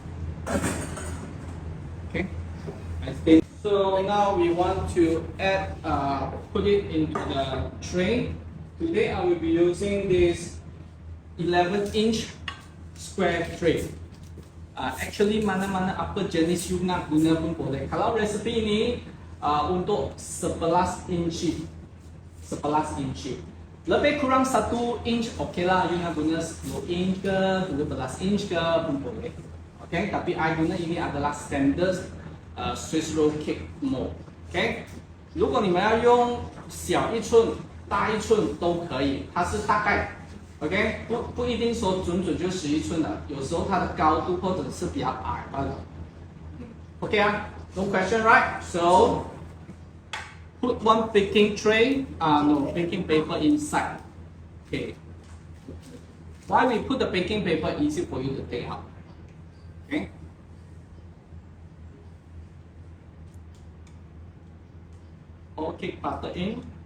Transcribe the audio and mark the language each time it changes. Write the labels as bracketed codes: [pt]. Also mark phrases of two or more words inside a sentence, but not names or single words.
[en] Okay, I think so. Now we want to add, put it into the tray. Today I will be using this 11-inch square tray. [ms] Actually mana-mana apa jenis you nak guna pun boleh. Kalau resepi ini untuk 11 inci, 11 inci. Lebih kurang 1 inch okey lah. You nak guna 10 inch ke, 12 inch ke pun boleh. Okay, tapi I guna ini adalah [en] standard Swiss roll cake mold. [zh] Okay, 如果你们要用小1寸、大1寸都可以，它是大概 OK， 不一定说准就11寸的，有时候它的高度或者是比较矮罢了。OK 啊 ， [en] No question, right? So put one baking tray, no baking paper inside. Okay. Why we put the baking paper? Easy for you to take out. Okay. All cake butter in.